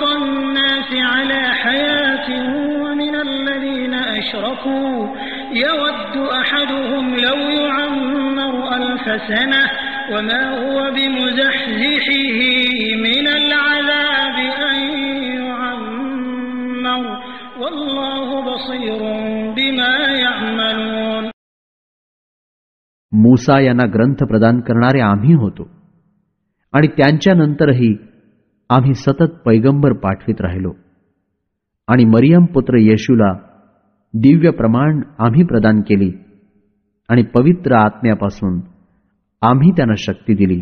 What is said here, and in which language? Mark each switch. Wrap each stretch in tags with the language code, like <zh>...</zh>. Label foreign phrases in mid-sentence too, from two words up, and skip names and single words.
<ar>الناس على حياة ومن الذين أشركوا يود أحدهم لو يعمر 1000 سنة وما هو بمزحزحه من العذاب أن يعمر والله بصير بما يعملون.</ar> <mr>मूसा यांना ग्रंथ प्रदान करणारे आम्ही होतो आणि त्यांच्यानंतरही आम्ही सतत पैगंबर पाठवित राहिलो आणि मरियम पुत्र येशूला दिव्य प्रमाण आम्ही प्रदान केली आणि पवित्र आत्म्यापासून आम्ही त्यांना शक्ती दिली.</mr>